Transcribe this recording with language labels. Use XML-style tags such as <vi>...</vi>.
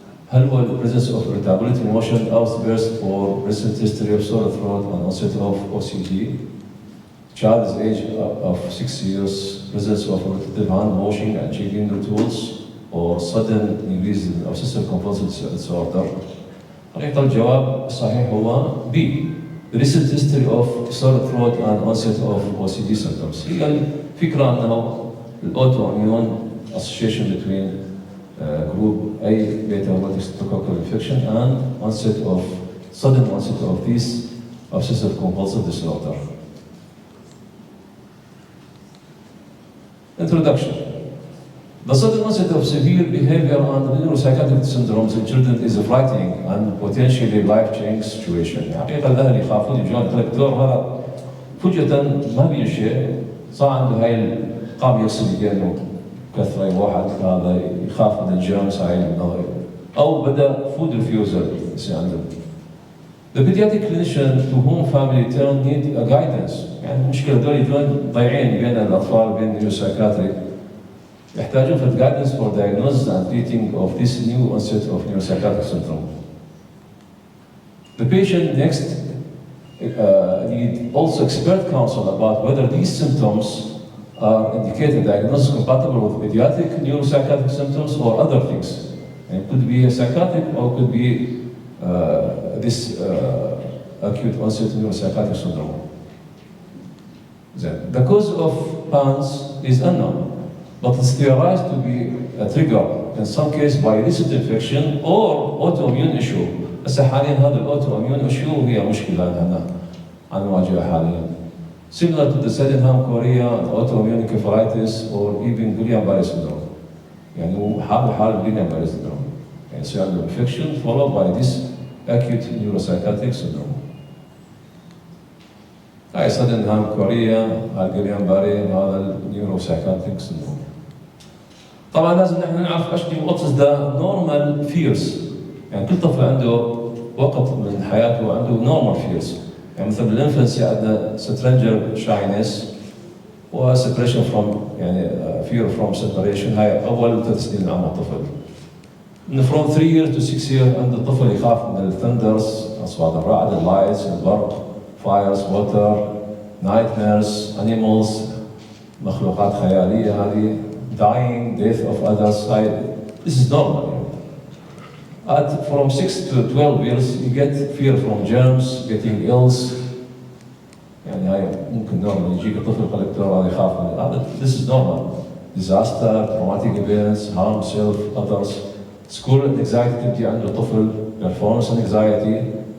<ar>هل هو</ar> <en>presence of irritability, emotional outburst, or recent history of sore throat and onset of OCD? Child is age of 6 years, presence of repetitive hand washing and shaking rituals, or sudden increase in obsessive compulsive disorder.</en> <ar>حقيقة الجواب الصحيح هو B.</ar> <en>Recent history of sore throat and onset of OCD symptoms.</en> <ar>هي الفكرة أنه الأوتوإميون</ar> <en>association between group A beta hemolytic streptococcal infection and sudden onset of this obsessive compulsive disorder. Introduction. The sudden onset of severe behavior and neuropsychiatric syndromes in children is a frightening and potentially life-changing situation.</en> <ar>حقيقة الأهل يخافون يجون الدكتور هذا فجأة ما بين شيء صار عنده هاي قام يغسل يدينه كثرة واحد هذا يخاف من الجيرمز هاي النظري أو بدأ</ar> <en>food refusal</en> <ar>يصير عنده.</ar> <en>The pediatric clinician to whom family turn need a guidance.</en> <ar>يعني المشكلة دول يجون ضايعين بين الأطفال وبين neuropsychiatric. يحتاجون</ar> <en>for guidance for diagnosis and treating of this new onset of neuropsychiatric syndrome. The patient next need also expert counsel about whether these symptoms are indicated diagnosis compatible with pediatric neuropsychiatric symptoms or other things. And it could be a psychiatric or could be this acute onset neuropsychiatric syndrome. The cause of PANS is unknown, but it's theorized to be a trigger in some cases by recent infection or autoimmune issue.</en> <ar>بس حاليا هذا الاوتوimmune issue هي مشكلة لنا عن نواجهها حاليا.</ar> <en>Similar to the Korea, autoimmune encephalitis or even Guillain-Barré syndrome.</en> <ar>يعني هو حال Guillain-Barré syndrome. يعني يصير عنده</ar> <en>infection followed by this acute neuropsychiatric syndrome.</en> <ar>هاي Korea, Guillain-Barré هذا neuropsychiatric syndrome. طبعا لازم نحن نعرف</ar> <en>what is the normal fears.</en> <ar>يعني كل طفل عنده وقت من حياته عنده</ar> <en>normal fears.</en> <ar>يعني مثل بالانفنسي عندنا</ar> <en>stranger shyness</en> <ar>و</ar> <en>separation from</en> <ar>يعني fear from separation هاي أول 3 سنين من عمر الطفل. من</ar> <en>from 3 years to 6 years</en> <ar>عند الطفل يخاف من الثندرز أصوات الرعد,</ar> <en>the lights,</en> <ar>البرق,</ar> <en>fires, water, nightmares, animals,</en> <ar>مخلوقات خيالية هذه,</ar> <en>dying, death of others. This is normal. From 6 to 12 years, you get fear from germs, getting ills.</en> <ar>يعني هاي ممكن</ar> <en>normal</en> <ar>يجيك طفل كوليكتور هذا يخاف من هذا.</ar> <en>This is normal. Disaster, traumatic events, harm self, others. School anxiety</en> <ar>تبدي عند الطفل,</ar> <en>performance anxiety.</en>